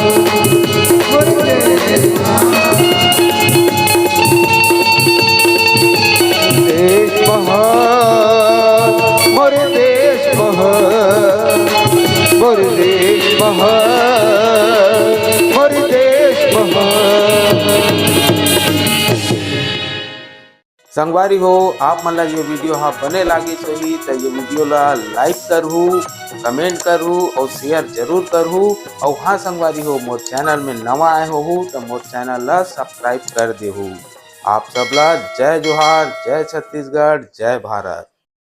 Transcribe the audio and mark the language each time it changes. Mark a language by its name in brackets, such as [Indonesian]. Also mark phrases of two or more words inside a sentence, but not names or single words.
[Chhattisgarhi] देश महान मोर देश महान मोर देश महान मोर देश महान। संगवारी हो आप मन ला ये वीडियो हाँ बने लागे होही तो ये वीडियो ला लाइक करहू, कमेंट करहू और शेयर जरूर करहू। और हाँ संगवारी हो मोर चैनल में नवा आए हो तो मोर चैनल ला सब्सक्राइब कर देहू। आप सबला जय जोहार, जय छत्तीसगढ़, जय भारत।